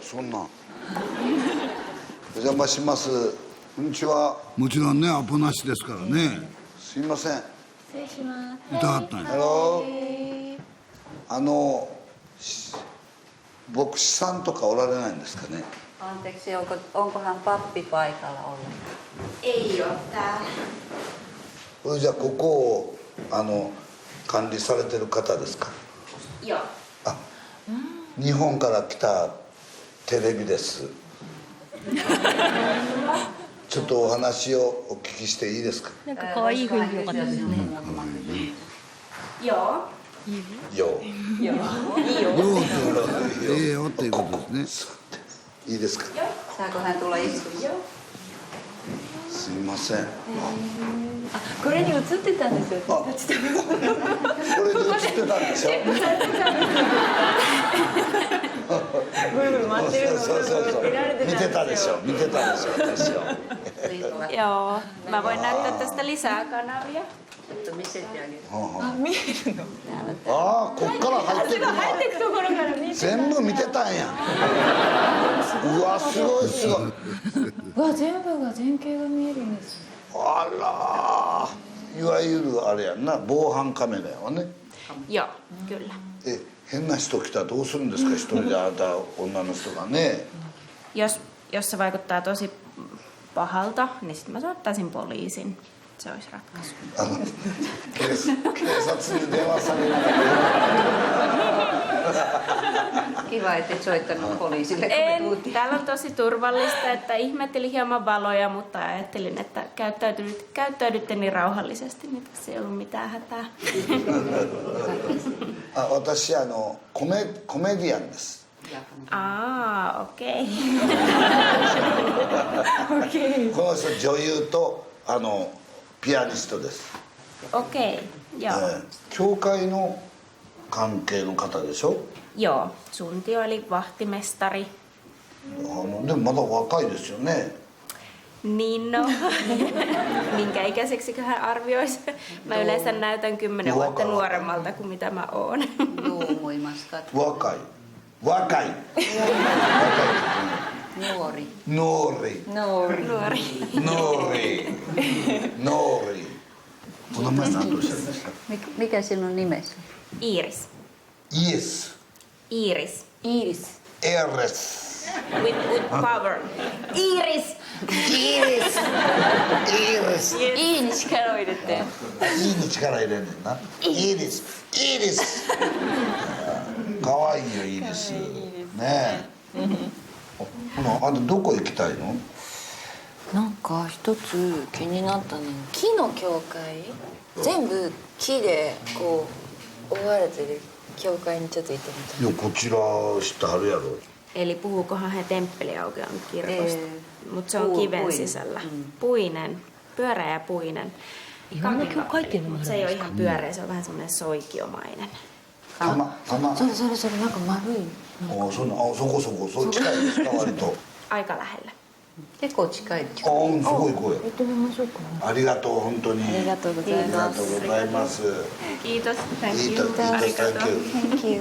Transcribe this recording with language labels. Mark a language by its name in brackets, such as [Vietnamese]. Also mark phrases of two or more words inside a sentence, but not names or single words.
[Japanese] そんな。お邪魔します。こんにちは。もちろんね、アポなしですからね。すいません。失礼します。いたかったんや。牧師さんとかおられないんですかね。 [Finnish] Anteeksi, onkohan pappi paikalla ollut? Ei ole täällä. [Japanese] これじゃあここを管理されてる方ですか。 [Finnish] Joo. [Japanese] あ、日本から来たテレビです。ちょっとお話をお聞きしていいですか。なんか可愛い雰囲気良かったですね。 [Finnish] Joo. [Japanese] よ。いいよ。よっていうことですね。いいですか。 [Finnish] Saako hän tulla istumaan? [Japanese] すいません。これに映ってたんですよ。これで映ってたんでしょ。ぐるぐる回ってるのをそう見られて見てたでしょ。見てたでしょ。私は。 [Finnish] Joo. Mä voin näyttää tästä lisää kanavia. Missä te aget? [Japanese] ああ、こっから入ってくるの。全部見てたんや。うわ、すごいすごい。うわ、全部が全景が見えるんです。あらー、いわゆるあれやんな、防犯カメラやわね。 [Finnish] Joo, kyllä. [Japanese] 変な人来たらどうするんですか、一人であなた女の人がね。 [Finnish] Jos se vaikuttaa tosi pahalta, niin sitten mä soittaisin poliisin. Se olisi ratkaisu. [Japanese] 警察に電話される。 [Finnish] Kiva, et et soittanut poliisille, kun me En, tultiin. täällä on tosi turvallista, että ihmettelin hieman valoja, mutta ajattelin, että käyttäydytte niin rauhallisesti, niin tässä ei ollut mitään hätää. [Japanese] 私コメディアンです。 [Finnish] Okei. [Japanese] この人女優とピアニストです。 [Finnish] Okei, joo. [Japanese] 教会の関係の方でしょ。 [Finnish] Joo, Suntio eli vahtimestari. [Japanese] でもまだ若いですよね。 [Finnish] Niin no, minkä ikäiseksi hän arvioisi? Mä yleensä näytän 10 vuotta nuoremmalta kuin mitä mä oon. Duumuimaskat. [Japanese] 若い。若い。 [Finnish] Nuori. [Japanese] ノーリ。 [Finnish] Nuori. [Japanese] ノーリ。ノーリ。お名前何とおっしゃいました。 [Finnish] Mikä sinun nimesi? Iiris. [Japanese] イエス。 Iiris. Iiris. エレス。 [English] With power. [Japanese] Iiris. イエス。いいに力を入れて。いいに力入れんねんな。イエス。イエス。可愛いよイエス。ねえ。ほなあんたどこ行きたいの？なんか一つ気になったのが木の教会、全部木でこう覆われてる教会にちょっと行ってみたい。いやこちら知ってはるやろ。 [Finnish] Eli puhuukohan he temppeliaukeon kirkosta, mutta se on kiven sisällä. Puinen, pyöreä ja puinen. [Japanese] 意外な教会っていうのもあ [Finnish] Mutta [Japanese] るん [Finnish] se ei [Japanese] で [Finnish] ole [Japanese] すか [Finnish] ihan pyöreä, se on vähän semmoinen soikiomainen. [Japanese] 玉それなんか丸い。そこそう近いですか割と。 [Finnish] Aika lähellä. [Japanese] 結構近い。すごい声。行ってみましょうかね。ありがとう本当に。ありがとうございます。ありがとうございます。 [Finnish] Kiitos. Thank [Japanese] いい [English] you. [Japanese] と [English] Thank you.